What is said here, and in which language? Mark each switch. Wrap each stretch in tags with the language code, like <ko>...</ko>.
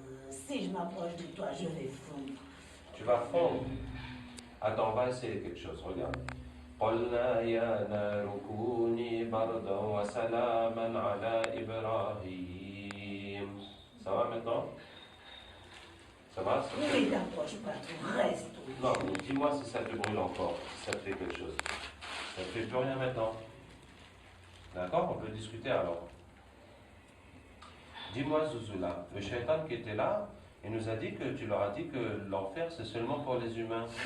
<fr>Si je m'approche de toi, je vais fondre. Tu vas fondre. Attends, on va essayer quelque chose, regarde.</fr> <ar>قلنا يا نار كوني بردا وسلاما على إبراهيم.</ar> <fr>Ça va maintenant? Ça va? Ne t'approche pas trop, reste où. Non, mais dis-moi si ça te brûle encore, si ça te fait quelque chose. Ça te fait plus rien maintenant. D'accord? On peut discuter alors. Dis-moi, Zuzula, le shaitan qui était là, il nous a dit que tu leur as dit que l'enfer c'est seulement pour les humains.</fr>